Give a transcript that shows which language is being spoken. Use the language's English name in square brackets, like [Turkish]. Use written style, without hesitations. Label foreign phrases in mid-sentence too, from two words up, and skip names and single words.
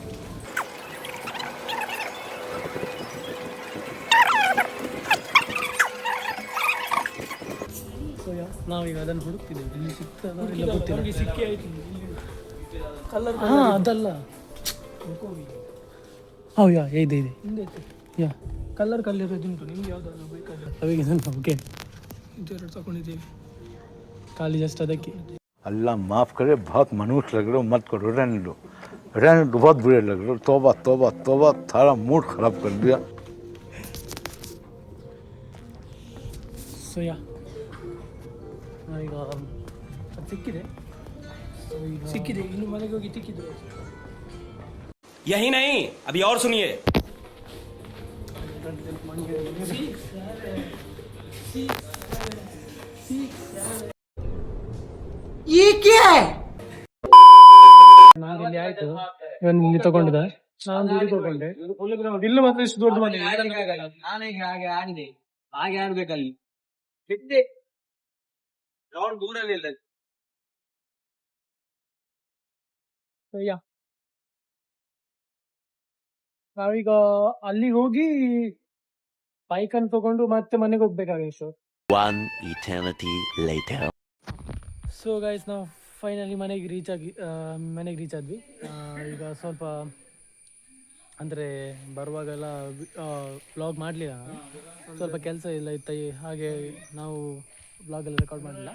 [Kannada] ಸೊ ನಾವೀಗ ಅದನ್ನು ಹುಡುಕ್ತಿದ್ದೇವೆ. ಇಲ್ಲಿ ಸಿಗ್ತದ ಗೊತ್ತಿಲ್ಲ. ಸಿಕ್ಕಿ ಆಯ್ತು ಕಲರ್. ಹಾಂ, ಅದಲ್ಲ. ಇದೆ ಹಿಂದೆ ಕಲರ್ ಉಂಟು. ನಿಮ್ಗೆ ಯಾವುದಾದ್ರು ಬೇಕಾದ್ರೆ ಅವಿಗೆ ಓಕೆ, ಇದೆರಡು ತಗೊಂಡಿದ್ದೀವಿ. ಖಾಲಿ ಜಸ್ಟ್ ಅದಕ್ಕೆ. [Hindi] अल्लाह माफ करे, बहुत मनुष्य लग रहे हो, मत करो, रहने लो. रहने तो बहुत बुरे लग रहे, तौबा तौबा तौबा, सारा मूड खराब कर दिया. [English] so ya [Kannada] ಈಗ ಅದು ಸಿಕ್ಕಿದೆ. ಸೊ ಈಗ ಸಿಕ್ಕಿದೆ, ಇನ್ನು ಮನೆಗೆ ಹೋಗಿ ಸಿಕ್ಕಿದೆ. [Hindi] यही नहीं, अभी और सुनिए. [Kannada] ನಾನು ಇಲ್ಲಿ ಆಯ್ತು, ಇವನ್ ಇಲ್ಲಿ ತಗೊಂಡಿದ್ದ, ನಾನು ಇಲ್ಲಿ ತಗೊಂಡೆ. ಇಲ್ಲಿ ಮಾತ್ರ ಇಷ್ಟು ದೊಡ್ಡ ಮನೆ. ನಾನೀಗ ಹಾಗೆ ಆಗಿದೆ, ಹಾಗೆ ಆಡ್ಬೇಕಲ್ಲಿ ಬಿದ್ದೆ ಗ್ರೌಂಡ್ ದೂರಲ್ಲಿ ಇಲ್ಲ. ಯಾ ನಾವೀಗ ಅಲ್ಲಿಗೆ ಹೋಗಿ ಬೈಕ್ ಅನ್ನು ತಗೊಂಡು ಮತ್ತೆ ಮನೆಗೆ ಹೋಗ್ಬೇಕಾಗಿತ್ತು. [English] One eternity later. so guys, [Kannada] ನಾವು ಫೈನಲಿ ಮನೆಗೆ ರೀಚ್ ಆದ್ವಿ. ಈಗ ಸ್ವಲ್ಪ ಅಂದರೆ ಬರುವಾಗೆಲ್ಲ ವ್ಲಾಗ್ ಮಾಡಲಿಲ್ಲ, ಸ್ವಲ್ಪ ಕೆಲಸ ಎಲ್ಲ ಇತ್ತು, ಹಾಗೆ ನಾವು ವ್ಲಾಗೆಲ್ಲ ರೆಕಾರ್ಡ್ ಮಾಡಲಿಲ್ಲ.